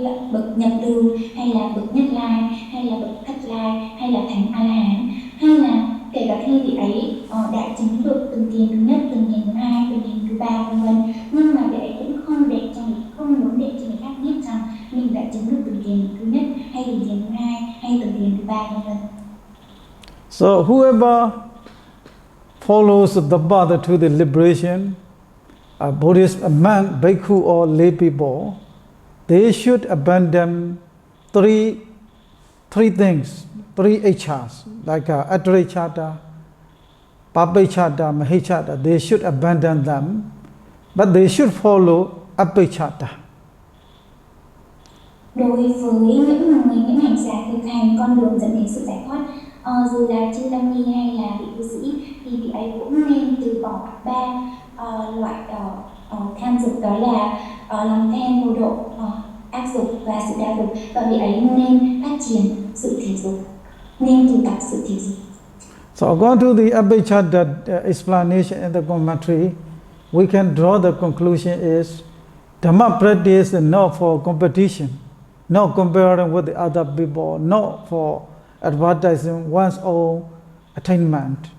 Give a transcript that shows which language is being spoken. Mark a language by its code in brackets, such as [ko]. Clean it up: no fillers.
[vi] bậc nhập lưu, hay là bậc nhất lai, hay là bậc thất lai, hay là thánh a la hán, hay là kể cả khi vị ấy đã chứng được từng thiền thứ nhất, từng thiền thứ hai, từng thiền thứ ba, vân vân, nhưng mà vị ấy cũng không muốn để cho người khác biết rằng mình đã chứng được từng thiền thứ nhất, hay từng thiền thứ hai, hay từng thiền thứ ba, vân vân. [en] So whoever follows the path to the liberation, a Buddhist, a monk, bhikkhu, or lay people, they should abandon three things, three ichhas, like Atraichata, Papaichata, Mahichata. They should abandon them, but they should follow Apaichata. [vi] Đối với những hành giả thực hành con đường dẫn đến sự giải thoát, dù là chư tăng ni hay là vị cư sĩ, thì vị ấy cũng nên từ bỏ ba loại tham dục, đó là lòng tham, vô độ, ác dục và sự đa dục, và vị ấy nên phát triển sự thiểu dục, nên tu tập sự thiểu dục. [en] So according to the Abhijjhata explanation in the commentary, we can draw the conclusion is Dhamma practice is not for competition, not comparing with the other people, not for advertising one's own attainment.